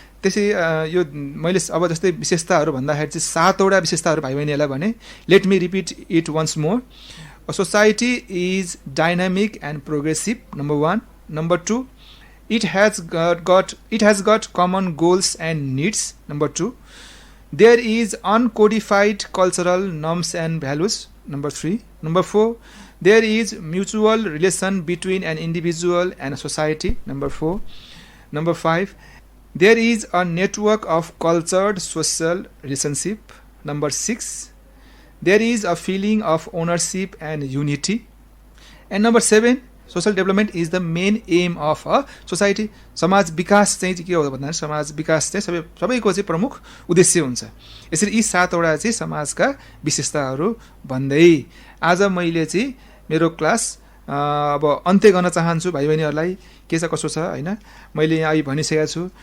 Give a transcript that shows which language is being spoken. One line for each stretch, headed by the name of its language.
Nepali: त्यसै यो मैले अब जस्तै विशेषताहरू भन्दाखेरि चाहिँ 7वटा विशेषताहरू भाइ बहिनीहरूलाई भने।
English: Let me repeat it once more. A society is dynamic and progressive, number 1. Number 2, it has got common goals and needs, number 2. There is uncodified cultural norms and values, number 3. Number 4, there is mutual relation between an individual and a society, number 4. Number 5, there is a network of cultured social relationship, number 6. There is a feeling of ownership and unity. And number 7, social development is the main aim of a society.
Nepali: समाज विकास चाहिँ के हो भन्दा समाज विकास चाहिँ सबैको चाहिँ प्रमुख उद्देश्य हुन्छ। यसरी यी 7वटा चाहिँ समाजका विशेषताहरू भन्दै आज मैले चाहिँ मेरो क्लास अब अन्त्य गर्न चाहन्छु। भाइ बहिनीहरूलाई के छ कसो छ, होइन, मैले यहाँ अहिले भनिसकेको छु।